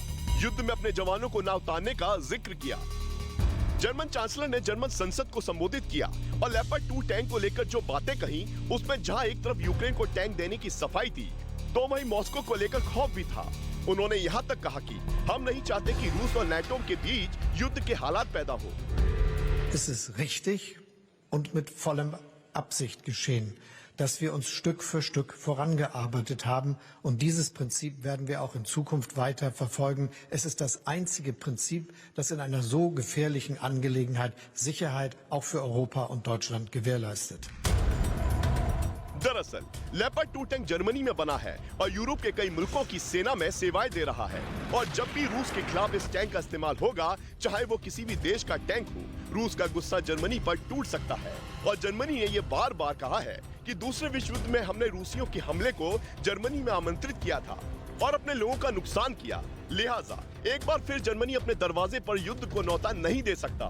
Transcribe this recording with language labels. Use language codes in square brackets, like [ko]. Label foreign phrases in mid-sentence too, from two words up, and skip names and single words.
[hi] युद्ध में अपने जवानों को न उतारने का जिक्र किया। जर्मन चांसलर ने जर्मन संसद को संबोधित किया और लेपर्ड 2 टैंक को लेकर जो बातें कही, उसमें जहां एक तरफ यूक्रेन को टैंक देने की सफाई थी, तो वहीं मॉस्को को लेकर खौफ भी था। उन्होंने यहां तक कहा कि हम नहीं चाहते कि रूस और नाटो के बीच युद्ध के हालात पैदा हो। [de] Es ist richtig und mit vollem Absicht geschehen, dass wir uns Stück für Stück vorangearbeitet haben, und dieses Prinzip werden wir auch in Zukunft weiter verfolgen. Es ist das einzige Prinzip, das in einer so gefährlichen Angelegenheit Sicherheit auch für Europa und Deutschland gewährleistet. [hi] दरअसल लेपर्ड 2 टैंक जर्मनी में बना है और यूरोप के कई मुल्कों की सेना में सेवाएं दे रहा है और जब भी रूस के खिलाफ इस टैंक का इस्तेमाल होगा, चाहे वो किसी भी देश का टैंक हो, रूस का गुस्सा जर्मनी पर टूट सकता है। और जर्मनी ने ये बार बार कहा है कि दूसरे विश्व युद्ध में हमने रूसियों के हमले को जर्मनी में आमंत्रित किया था और अपने लोगों का नुकसान किया, लिहाजा एक बार फिर जर्मनी अपने दरवाजे पर युद्ध को न्योता नहीं दे सकता।